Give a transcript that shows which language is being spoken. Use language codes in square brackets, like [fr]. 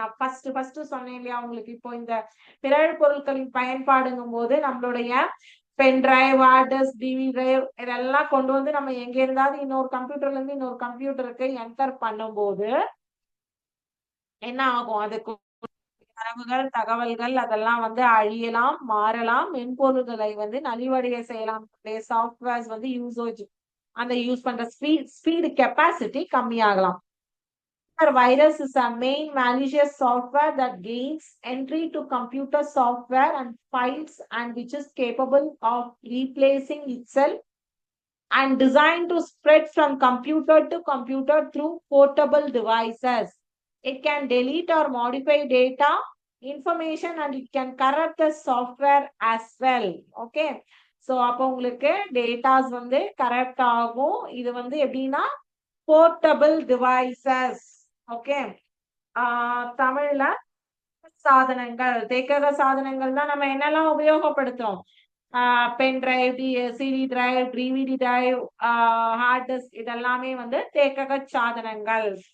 [ta] நான் ஃபர்ஸ்ட் சொன்னேன் இல்லையா உங்களுக்கு, இப்போ இந்த பிறழ் பொருட்களின் பயன்பாடுங்கும் போது நம்மளுடைய pen drive, hard disk, TV drive இதெல்லாம் கொண்டு வந்து நம்ம எங்க இருந்தாவது இன்னொரு கம்ப்யூட்டர்ல இருந்து இன்னொரு கம்ப்யூட்டருக்கு என்டர் பண்ணும்போது என்ன ஆகும், அதுக்கு தரவுகள், தகவல்கள் அதெல்லாம் வந்து அழியலாம், மாறலாம், மென்பொருள்களை வந்து நலிவடைய செய்யலாம். சாஃப்ட்வேர்ஸ் வந்து அந்த யூஸ் பண்ற speed capacity கம்மியாகலாம். [en] Virus is a main malicious software that gains entry to computer software and files and which is capable of replacing itself and designed to spread from computer to computer through portable devices. It can delete or modify data, information, and it can corrupt the software as well. Okay. [ta] So அப்போ உங்களுக்கு datas வந்து correct ஆகும். இது வந்து எப்படின்னா portable devices. Okay. தமிழ்ல சாதனங்கள், தேக்கக சாதனங்கள் தான் நம்ம என்னெல்லாம் உபயோகப்படுத்துறோம், pen drive, CD drive, DVD drive, hard disk இதெல்லாமே வந்து தேக்கக சாதனங்கள்.